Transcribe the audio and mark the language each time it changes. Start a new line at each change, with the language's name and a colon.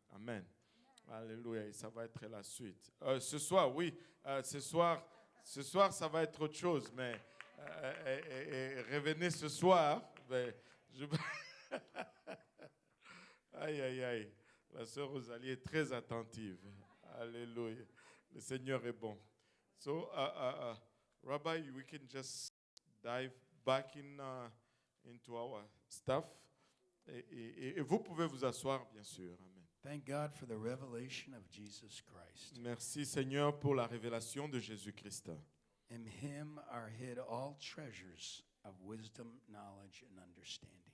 French: Amen. Alléluia. Et ça va être la suite. Ce soir, oui. Ce soir, ça va être autre chose. Mais revenez ce soir. Mais aïe, aïe, aïe. La sœur Rosalie est très attentive. Alléluia. Le Seigneur est bon.
English: So, Rabbi, we can just dive back into our stuff.
French: Et vous pouvez vous asseoir, bien sûr. Amen.
English: Thank God for the revelation of Jesus Christ.
French: Merci, Seigneur, pour la révélation de Jésus-Christ.
English: In him are hid all treasures of wisdom, knowledge, and understanding.